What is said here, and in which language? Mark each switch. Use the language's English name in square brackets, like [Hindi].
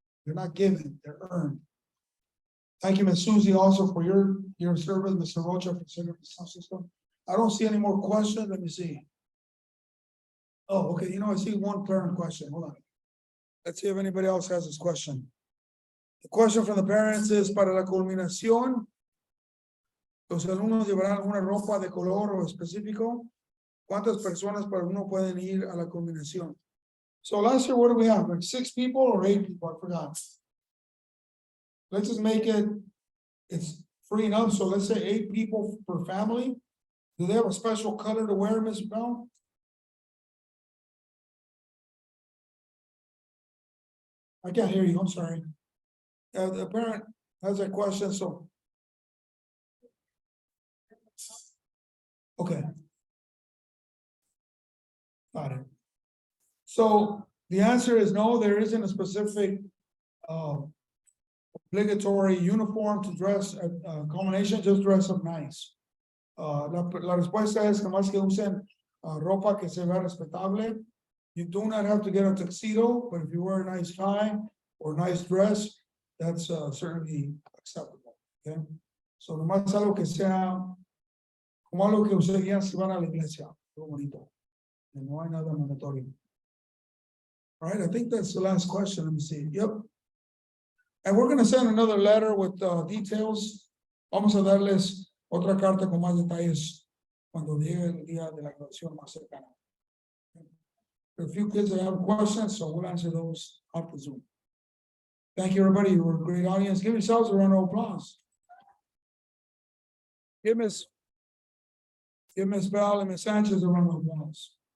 [English] They're not given, they're earned. Thank you, Ms. Susie, also for your service, Mr. Rocha, for serving the sound system. I don't see any more questions. Let me see. Oh, okay. You know, I see one parent question. Hold on. Let's see if anybody else has this question. The question from the parents is, [Spanish] para la culminación, ¿los alumnos llevarán alguna ropa de color o específico? ¿Cuántas personas para uno pueden ir a la culminación? [English] So last year, what do we have? Like 6 people or 8 people? I forgot. Let's just make it, it's free enough. So let's say 8 people per family. Do they have a special color to wear, Ms. Bell? I can't hear you. I'm sorry. The parent has a question, so. Okay. Got it. So the answer is no, there isn't a specific obligatory uniform to dress at culmination, just dress up nice. [Spanish] La respuesta es nomás que usen ropa que se vea respetable. [English] You do not have to get a tuxedo, but if you wear a nice tie or nice dress, that's certainly acceptable, okay? [Spanish] So nomás algo que sea como algo que usarían si van a la iglesia, algo bonito. Y no hay nada mandatorio. [English] All right, I think that's the last question. Let me see. Yep. And we're gonna send another letter with details. [Spanish] Vamos a darles otra carta con más detalles cuando llegue el día de la graduación más cercana. [English] There are a few kids that have questions, so we'll answer those off the Zoom. Thank you, everybody. You were a great audience. Give yourselves a round of applause. Give Miss Bell and Miss Sanchez a round of applause.